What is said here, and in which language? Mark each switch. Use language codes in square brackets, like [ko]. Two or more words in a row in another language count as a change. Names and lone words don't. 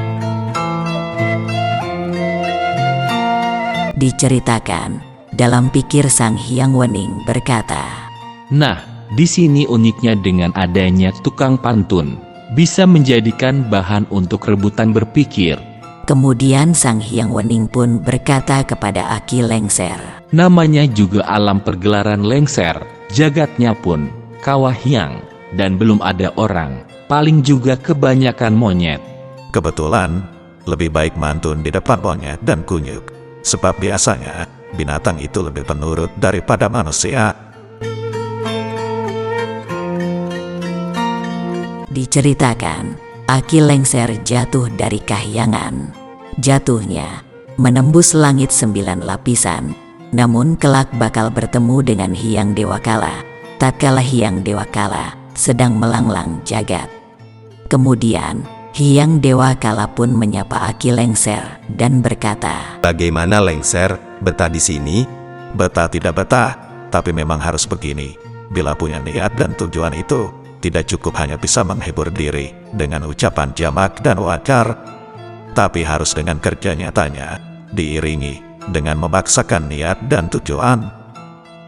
[id] Diceritakan, dalam pikir Sang Hyang Wening berkata, Nah, di sini uniknya dengan adanya tukang pantun, bisa menjadikan bahan untuk rebutan berpikir. Kemudian Sang Hyang Wening pun berkata kepada Aki lengser, Namanya juga alam pergelaran lengser, jagatnya pun Kawah Hyang, dan belum ada orang, paling juga kebanyakan monyet. Kebetulan, lebih baik mantun di depan monyet dan kunyuk, sebab biasanya binatang itu lebih penurut daripada manusia. Diceritakan, Aki lengser jatuh dari kahyangan. Jatuhnya menembus langit 9 lapisan, namun kelak bakal bertemu dengan Hyang Dewa Kala, tatkala Hyang Dewa Kala sedang melanglang jagat. Kemudian Hyang Dewa Kala pun menyapa Aki lengser dan berkata, Bagaimana lengser, betah di sini? Betah tidak betah, tapi memang harus begini. Bila punya niat dan tujuan itu, tidak cukup hanya bisa menghibur diri dengan ucapan jamak dan wajar, tapi harus dengan kerja nyatanya, diiringi dengan memaksakan niat dan tujuan.